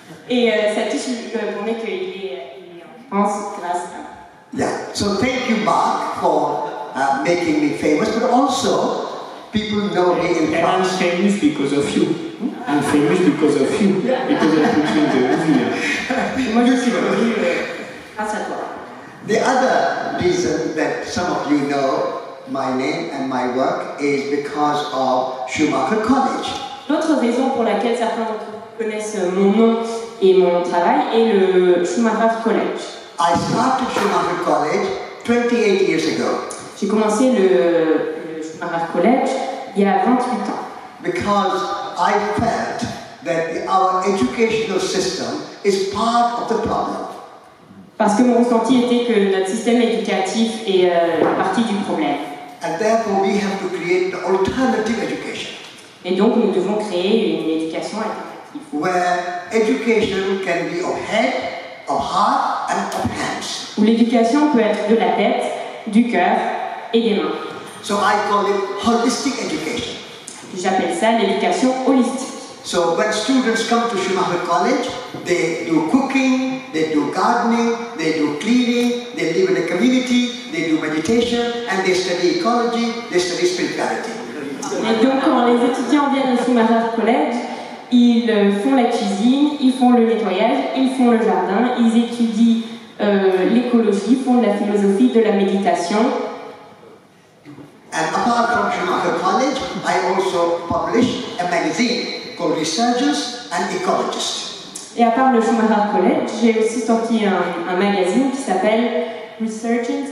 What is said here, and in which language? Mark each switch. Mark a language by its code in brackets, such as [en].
[fr] Et Satish lui répondait qu'il est en France grâce à... [en] Yeah, so thank you Marc for making me famous, but also people know me in And I'm France. famous because of you. I'm famous because of you. Because I put you in the movie. [fr] Moi je suis connu grâce à toi. [en] The other reason that some of you know my name and my work is because of Schumacher College. [fr] L'autre raison pour laquelle certains d'entre vous connaissent mon nom et mon travail est le Schumacher College. [en] I started Schumacher College 28 years ago. [fr] J'ai commencé le Schumacher College il y a 28 ans. [en] Because I felt that our educational system is part of the problem. [fr] Parce que mon ressenti était que notre système éducatif est partie du problème. [en] And therefore we have to create the alternative education. [fr] Et donc nous devons créer une éducation alternative. [en] Where education can be of head, of heart and of hands. [fr] Où l'éducation peut être de la tête, du cœur et des mains. [en] So I call it holistic education. [fr] J'appelle ça l'éducation holistique. [en] So when students come to Schumacher College, they do cooking, they do gardening, they do cleaning, they live in a community, they do meditation, and they study ecology, they study spirituality. [fr] Et donc quand les étudiants viennent au Schumacher College, ils font la cuisine, ils font le nettoyage, ils font le jardin, ils étudient l'écologie, font de la philosophie, de la méditation. [en] And apart from Schumacher College, I also publish a magazine called Researchers and Ecologists. [fr] Et à part le Schumacher College, j'ai aussi sorti un magazine qui s'appelle Researchers